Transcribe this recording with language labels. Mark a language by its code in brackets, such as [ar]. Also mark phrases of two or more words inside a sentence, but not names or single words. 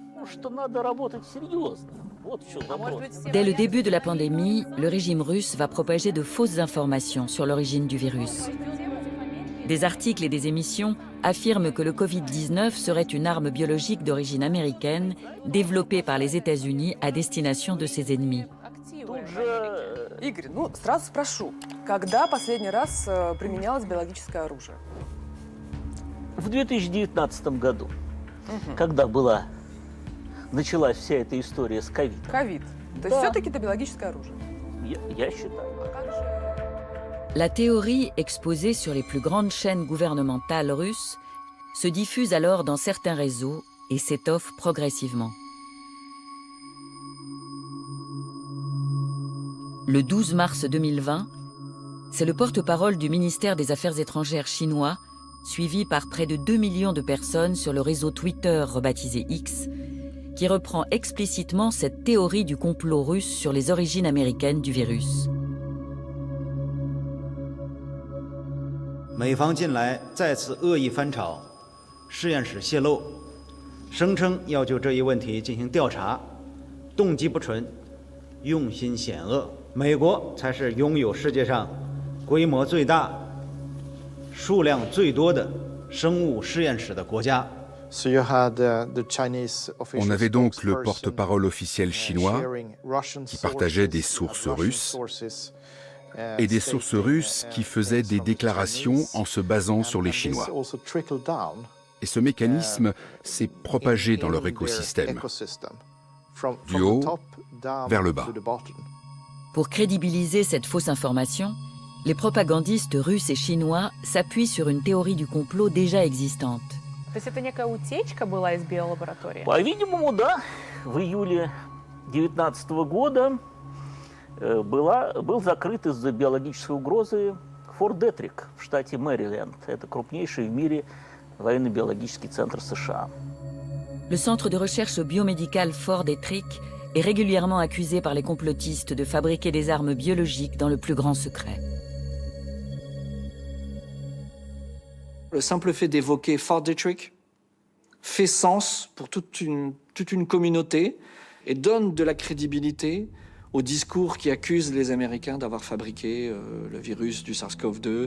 [fr] Dès le début de la pandémie, le régime russe va propager de fausses informations sur l'origine du virus. Des articles et des émissions affirment que le Covid-19 serait une arme biologique d'origine américaine développée par les États-Unis à destination de ses ennemis. [ru] Игорь, сразу спрошу, когда последний раз применялось биологическое оружие? В 2019 году, когда началась вся эта история с ковидом. Ковид. То есть все-таки это биологическое оружие? Я считаю. [fr] La théorie exposée sur les plus grandes chaînes gouvernementales russes se diffuse alors dans certains réseaux et s'étoffe progressivement. Le 12 mars 2020, c'est le porte-parole du ministère des Affaires étrangères chinois, suivi par près de 2 millions de personnes sur le réseau Twitter rebaptisé X, qui reprend explicitement cette théorie du complot russe sur les origines américaines du virus. [zh] 美方近来再次恶意翻炒实验室泄露，声称要就这一问题进行调查，动机不纯，用心险恶。美国才是拥有世界上规模最大、数量最多的生物实验室的国家。 [fr] On avait donc le porte-parole officiel chinois qui partageait des sources russes et des sources russes qui faisaient des déclarations en se basant sur les Chinois. Et ce mécanisme s'est propagé dans leur écosystème, du haut vers le bas. Pour crédibiliser cette fausse information, les propagandistes russes et chinois s'appuient sur une théorie du complot déjà existante. [ru] То есть это некая утечка была из биолаборатории? По-видимому, да. В июле 2019 года был закрыт из-за биологической угрозы Форт Детрик в штате Мэриленд. Это крупнейший в мире военно-биологический центр США. [fr] Le centre de recherche biomédical Fort Detrick est régulièrement accusé par les complotistes de fabriquer des armes biologiques dans le plus grand secret. Le simple fait d'évoquer Fort Detrick fait sens pour toute une communauté et donne de la crédibilité au discours qui accuse les Américains d'avoir fabriqué le virus du SARS-CoV-2.